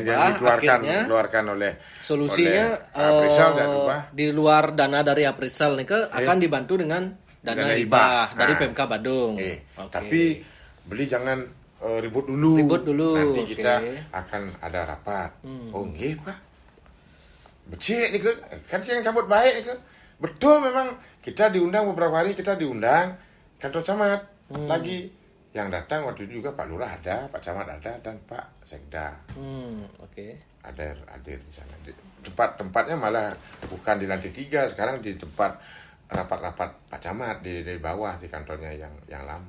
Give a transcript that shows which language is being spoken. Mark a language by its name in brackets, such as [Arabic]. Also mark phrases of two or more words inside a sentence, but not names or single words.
[Indonesian] dirubah. Akhirnya dikeluarkan oleh solusinya Aprisal dan rubah. di luar dana dari Aprisal nih akan dibantu dengan dana hibah dari PMK Badung. Oke. Oke. Tapi beli jangan ribut dulu. Nanti kita akan ada rapat. [Balinese] Oh nggih Pak. [Indonesian] Becik nih kan yang sambut baik nih. Betul memang kita diundang beberapa hari kita diundang kantor camat lagi. Yang datang waktu itu juga Pak Lurah ada, Pak Camat ada dan Pak Sekda. Oke. Hadir di sana. Tempatnya malah bukan di lantai 3, sekarang di tempat rapat-rapat Pak Camat di bawah di kantornya yang lama.